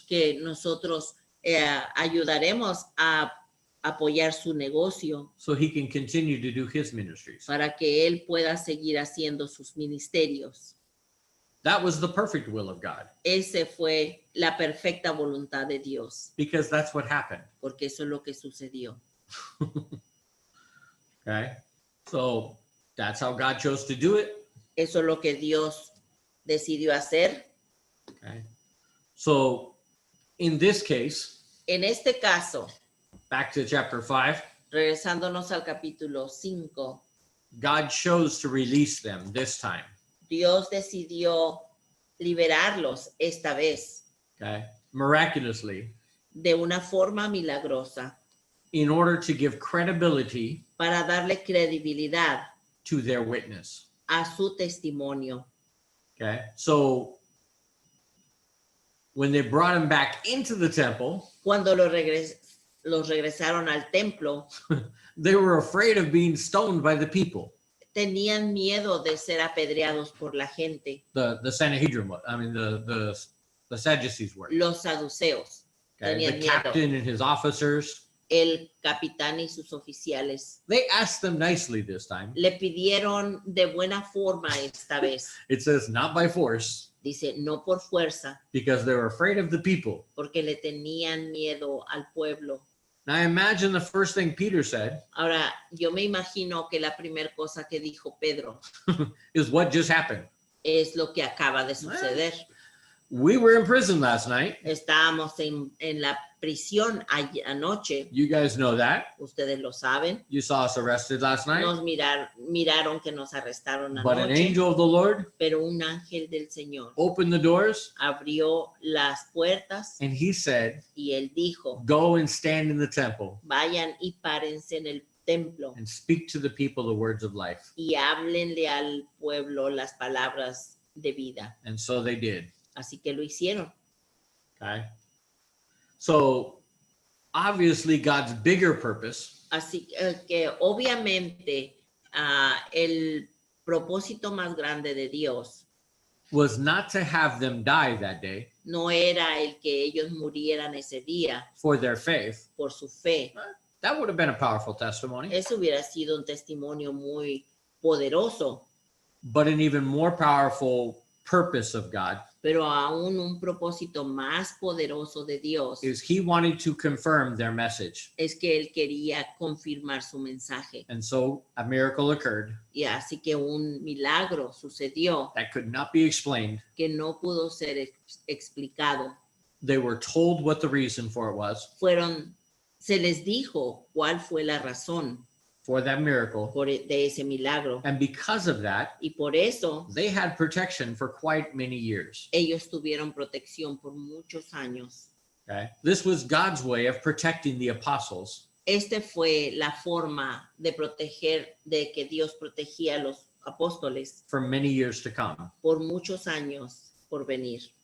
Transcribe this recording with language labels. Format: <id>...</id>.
<es>que nosotros ayudaremos a apoyar su negocio</es> <en>so he can continue to do his ministries.</en> <es>para que él pueda seguir haciendo sus ministerios.</es> <en>That was the perfect will of God,</en> <es>Ese fue la perfecta voluntad de Dios,</es> <en>because that's what happened.</en> <es>porque eso es lo que sucedió.</es> <en>Okay, so that's how God chose to do it.</en> <es>Eso es lo que Dios decidió hacer.</es> <en>Okay, so in this case,</en> <es>En este caso,</es> <en>back to chapter 5,</en> <es>regresándonos al capítulo 5,</es> <en>God chose to release them this time.</en> <es>Dios decidió liberarlos esta vez</es> <en>Okay, miraculously,</en> <es>de una forma milagrosa</es> <en>in order to give credibility</en> <es>para darle credibilidad</es> <en>to their witness.</en> <es>a su testimonio.</es> <en>Okay, so when they brought him back into the temple,</en> <es>Cuando los regresaron al templo,</es> <en>they were afraid of being stoned by the people.</en> <es>tenían miedo de ser apedreados por la gente,</es> <en>The Sanhedrin, I mean the Sadducees were.</en> <es>los saduceos.</es> <en>Okay,</en> <es>Tenían</es> <en>the</en> <es>miedo.</es> <en>captain and his officers.</en> <es>El capitán y sus oficiales</es> <en>They asked them nicely this time.</en> <es>le pidieron de buena forma esta vez.</es> <en>It says not by force,</en> <es>Dice, no por fuerza,</es> <en>because they were afraid of the people.</en> <es>porque le tenían miedo al pueblo.</es> <en>Now I imagine the first thing Peter said</en> <es>Ahora, yo me imagino que la primera cosa que dijo Pedro</es> <en>is what just happened.</en> <es>es lo que acaba de suceder.</es> <en>We were in prison last night.</en> <es>Estábamos en la prisión anoche,</es> <en>You guys know that.</en> <es>ustedes lo saben.</es> <en>You saw us arrested last night.</en> <es>Nos miraron que nos arrestaron</es> <en>But an</en> <es>anoche,</es> <en>angel of the Lord</en> <es>pero un ángel del Señor</es> <en>opened the doors</en> <es>abrió las puertas</es> <en>and he said,</en> <es>y él dijo,</es> <en>go and stand in the temple</en> <es>vayan y párense en el templo</es> <en>and speak to the people the words of life.</en> <es>y háblenle al pueblo las palabras de vida.</es> <en>And so they did.</en> <es>Así que lo hicieron.</es> <en>Okay. So obviously God's bigger purpose</en> <es>Así que obviamente el propósito más grande de Dios</es> <en>was not to have them die that day</en> <es>no era el que ellos murieran ese día</es> <en>for their faith.</en> <es>por su fe.</es> <en>That would have been a powerful testimony.</en> <es>Eso hubiera sido un testimonio muy poderoso,</es> <en>But an even more powerful purpose of God</en> <es>pero aún un propósito más poderoso de Dios</es> <en>is he wanted to confirm their message.</en> <es>es que él quería confirmar su mensaje.</es> <en>And so a miracle occurred</en> <es>Y así que un milagro sucedió</es> <en>that could not be explained.</en> <es>que no pudo ser explicado.</es> <en>They were told what the reason for it was,</en> <es>Se les dijo cuál fue la razón</es> <en>for that miracle.</en> <es>de ese milagro.</es> <en>And because of that,</en> <es>Y por eso</es> <en>they had protection for quite many years.</en> <es>ellos tuvieron protección por muchos años.</es> <en>Okay. This was God's way of protecting the apostles</en> <es>Este fue la forma de proteger, de que Dios protegía a los apóstoles</es> <en>for many years to come.</en> <es>por muchos años por venir.</es>